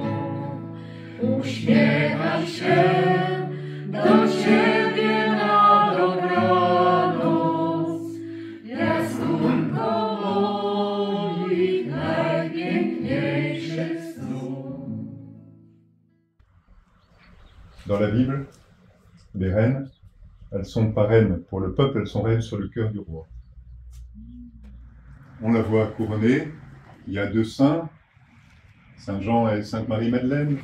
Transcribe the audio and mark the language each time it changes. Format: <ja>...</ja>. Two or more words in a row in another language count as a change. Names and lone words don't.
<pl>Uśmiecham się do Ciebie na dobranoc, piasunko moich najpiękniejszych snów.</pl> <fr>Dans la Bible, les reines, elles sont parraines pour le peuple, elles sont reines sur le cœur du roi. On la voit couronnée, il y a deux saints, Saint Jean et Sainte Marie-Madeleine.</fr>